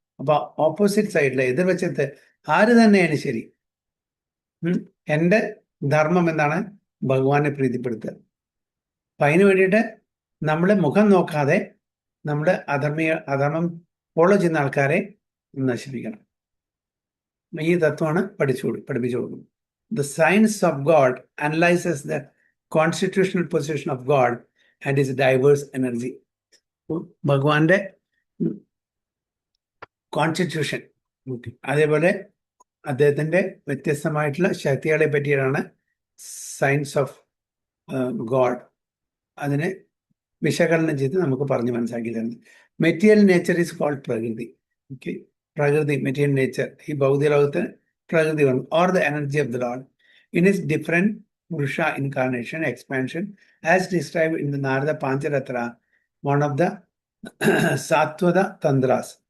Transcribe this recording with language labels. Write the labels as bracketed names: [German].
[Malayalam] അപ്പൊ ഓപ്പോസിറ്റ് സൈഡിൽ, എതിർവശത്ത് ആര് തന്നെയാണ് ശരി, എൻ്റെ ധർമ്മം എന്താണ്? ഭഗവാനെ പ്രീതിപ്പെടുത്തുക. അപ്പൊ അതിന് വേണ്ടിയിട്ട് നമ്മൾ മുഖം നോക്കാതെ നമ്മുടെ അധർമ്മം ഫോളോ ചെയ്യുന്ന ആൾക്കാരെ നശിപ്പിക്കണം. ഈ തത്വമാണ് പഠിപ്പിച്ചു കൊടുക്കുന്നത്. [English] The science of God analyzes the constitutional position of God and his diverse energy. [Malayalam] ഭഗവാന്റെ കോൺസ്റ്റിറ്റ്യൂഷൻ, അതേപോലെ അദ്ദേഹത്തിൻ്റെ വ്യത്യസ്തമായിട്ടുള്ള ശക്തികളെ പറ്റിയാണ് സയൻസ് ഓഫ് ഗോഡ്. അതിനെ വിശകലനം ചെയ്ത് നമുക്ക് പറഞ്ഞ് മനസ്സിലാക്കി തരുന്നത്. [English] Material nature is called prakriti. Okay, Prakriti, material nature. He Bhauti Lavata, Prakriti one, or the energy of the Lord. In his different Purusha incarnation, expansion, as described in the Narada Pancharatra, one of the Satvada Tandras.